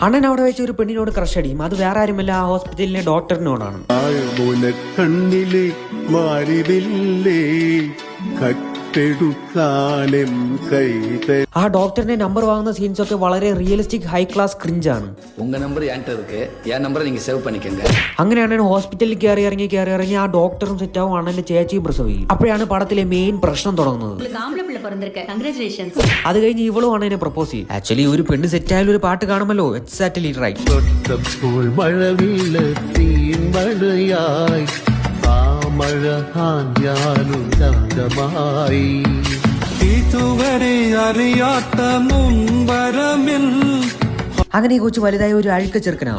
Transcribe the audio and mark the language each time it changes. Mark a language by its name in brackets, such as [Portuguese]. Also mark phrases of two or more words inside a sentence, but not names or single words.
[Malayalam] അണ്ണൻ അവിടെ വെച്ച് ഒരു പെണ്ണിനോട് ക്രഷ് അടിയും. അത് വേറെ ആരുമല്ല, ആ ഹോസ്പിറ്റലിലെ ഡോക്ടറിനോടാണ്. ആ ഡോക്ടറിന്റെ നമ്പർ വാങ്ങുന്ന സീൻസ് ഒക്കെ വളരെ [English] realistic high class cringe [Malayalam] ആണ്. [Tamil] உங்கள் நம்பர் என்கிட்ட இருக்கு, என் நம்பரை நீங்கள் சேவ் பண்ணிக்கோங்க. [Malayalam] അങ്ങനെയാണ് ഹോസ്പിറ്റലിൽ കയറി ഇറങ്ങി ആ ഡോക്ടറും സെറ്റാവും, അണ്ണന്റെ ചേച്ചിയും പ്രസവിക്കും. അപ്പോഴാണ് പടത്തിലെ മെയിൻ പ്രശ്നം തുടങ്ങുന്നത്. അത് കഴിഞ്ഞ് ഇവളും അണ്ണനെ പ്രപ്പോസ് ചെയ്യും. ആക്ച്വലി ഒരു പെണ്ണ് സെറ്റായാലും ഒരു പാട്ട് കാണുമല്ലോ. [English] exactly right. [Malayalam] അങ്ങനെ ഈ കൊച്ചു വലുതായ ഒരു അഴുക്ക ചെറുക്കനാണ്.